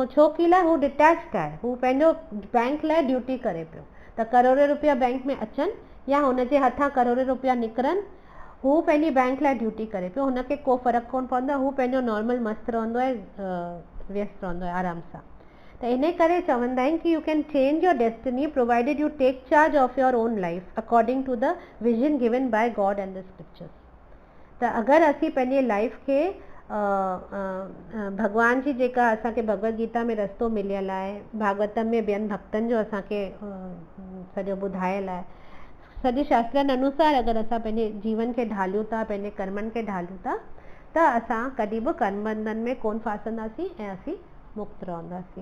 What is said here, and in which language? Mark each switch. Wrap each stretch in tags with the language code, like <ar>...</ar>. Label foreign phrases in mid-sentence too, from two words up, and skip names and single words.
<sd>छो की लाइ हू डिटैच्ड आहे, हू पंहिंजो बैंक लाइ ड्यूटी करे पियो। त करोड़े रुपया बैंक में अचनि या हुनजे हथां करोड़े रुपया निकिरनि, हू पंहिंजी बैंक लाइ ड्यूटी करे पियो, हुनखे को फ़र्क़ु कोन पवंदो आहे, हू पंहिंजो नॉर्मल मस्तु रहंदो आहे, व्यस्त रहंदो आहे आराम सां। त इन करे चवंदा आहिनि कि</sd> <en>You can change your destiny provided you take charge of your own life according to the vision given by God and the scriptures.</en> <sd>त अगरि असीं पंहिंजे लाइफ खे भॻवान जी जेका असांखे भगवत गीता में रस्तो मिलियल आहे, भागवतम में ॿियनि भक्तनि जो असांखे सॼो ॿुधायल आहे, सॼे शास्त्रनि अनुसार अगरि असां पंहिंजे जीवन खे ढालियूं था, पंहिंजे कर्मनि खे ढालियूं था, त असां कॾहिं बि कर्म बंधन में कोन फासंदासीं ऐं असीं मुक्त रहंदासीं।</sd>